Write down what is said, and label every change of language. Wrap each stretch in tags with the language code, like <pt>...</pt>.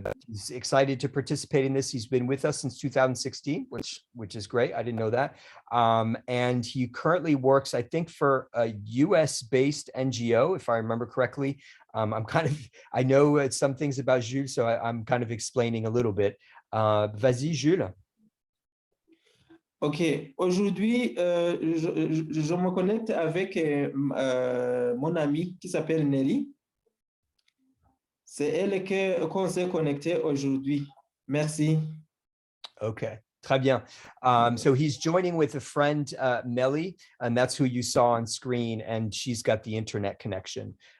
<en>He's excited to participate in this. He's been with us since 2016, which is great. I didn't know that. And he currently works, I think, for a US-based NGO, if I remember correctly. I know some things about Jules, so I'm kind of explaining a little bit.</en> <fr>Vas-y, Jules. OK. Aujourd'hui, je me connecte avec mon amie qui s'appelle Nelly. C'est elle qu'on s'est connecté aujourd'hui. Merci. Okay, très bien.</fr> <en>So he's joining with a friend, Melly, and that's who you saw on screen, and she's got the internet connection.</en>